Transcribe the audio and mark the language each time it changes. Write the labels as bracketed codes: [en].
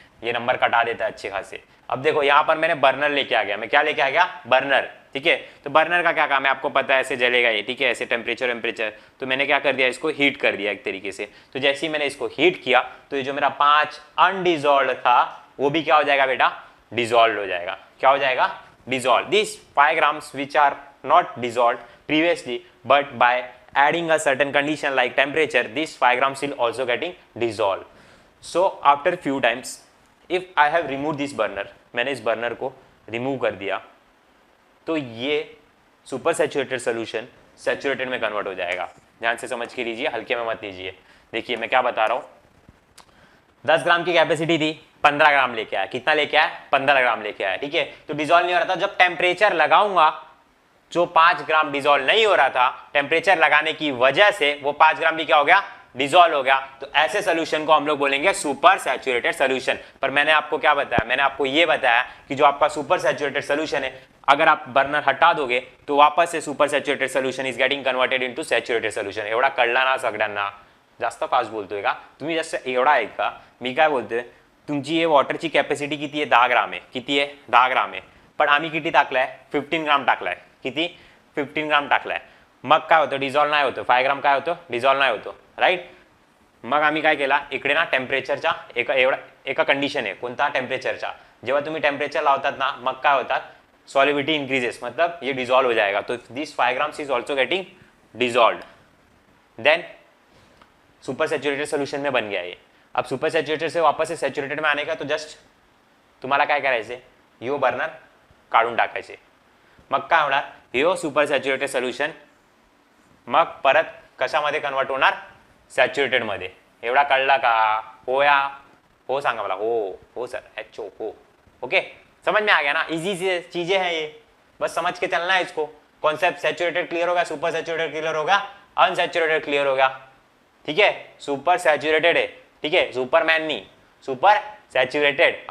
[hi] ये नंबर कटा देता है अच्छे खासे। अब देखो यहाँ पर मैंने बर्नर लेके आ गया, मैं क्या लेके आ गया, बर्नर। ठीक है। तो बर्नर का क्या काम है आपको पता है, ऐसे जलेगा ये, ठीक है, ऐसे टेम्परेचर। तो मैंने क्या कर दिया, इसको हीट कर दिया एक तरीके से। तो जैसे ही मैंने इसको हीट किया तो ये जो मेरा 5 अनडिजॉल्व था वो भी क्या हो जाएगा बेटा, डिजॉल्व हो जाएगा। क्या हो जाएगा, dissolve. [en] This 5 grams which are not dissolved previously but by adding a certain condition like temperature, these 5 grams will also getting dissolved. So after few times if I have removed this burner, [hi] मैंने इस burner को remove कर दिया तो ये super saturated solution saturated में convert हो जाएगा। ध्यान से समझ के लीजिए, हल्के में मत लीजिए। देखिए मैं क्या बता रहा हूँ, 10 ग्राम की कैपेसिटी थी, 15 ग्राम लेके आया। कितना लेके आया, 15 ग्राम लेके आया, ठीक है। तो डिजोल्व नहीं हो रहा था, जब टेम्परेचर लगाऊंगा जो 5 ग्राम डिजोल्व नहीं हो रहा था, टेम्परेचर लगाने की वजह से वो 5 ग्राम भी क्या हो गया, डिजोल्व हो गया। तो ऐसे सोल्यूशन को हम लोग बोलेंगे सुपर सैचुरेटेड सोल्यूशन। पर मैंने आपको क्या बताया, मैंने आपको ये बताया कि जो आपका सुपर सैचुरेटेड सोल्यूशन है, अगर आप बर्नर हटा दोगे तो वापस से super saturated solution [en] Is getting converted into saturated solution. [mr] एवढा कळला ना सगळ्यांना, जास्त फास्ट बोलतोय का तुम्ही, जास्त एवढा ऐका मी काय बोलतोय। तुमची ये वॉटरची कॅपॅसिटी किती आहे, 10 ग्राम आहे। किती आहे, 10 ग्राम आहे। पण आम्ही किती टाकलाय, 15 ग्राम टाकलाय। किती, 15 ग्राम टाकलाय। मग काय होतं, डिझॉल्व नाही होतं। 5 ग्राम काय होतं, डिझॉल्व नाही होतं, राईट। मग आम्ही काय केला, इकडे ना टेम्परेचरच्या एका कंडिशन आहे, कोणता, टेम्परेचरचा। जेव्हा तुम्ही टेम्परेचर लावतात ना, मग काय होतात, सॉलिबिलिटी इंक्रीजेस, [hi] मतलब ये डिजॉल्व हो जाएगा। तो [en] this 5 grams is also getting dissolve, [hi] then super saturated solution में बन गया ये। अब सुपर सैचुरेटेड से वापस से सैचुरेटेड में आने का तो जस्ट [mr] तुम्हाला काय करायचे, यो बर्नर काढून टाकायचे। मग काय होणार, यो सुपर सैचुरेटेड सोल्यूशन मग परत कशामध्ये कन्वर्ट होणार, सॅच्युरेटेड मध्ये। एवढा कळला का, हो या हो सांगा मला, हो सर, एचओ हो, ओके, [hi] समझ में आ गया ना। इजी चीजें हैं ये, बस समझ के चलना है इसको। कॉन्सेप्ट सैचुरेटेड क्लियर होगा, सुपर सैचुरेटेड क्लियर होगा, अनसैचुरेटेड क्लियर होगा, ठीक है। सुपर सैचुरेटेड है, ठीक है, सुपरमैन नहीं, सुपर सैचुरेटेड।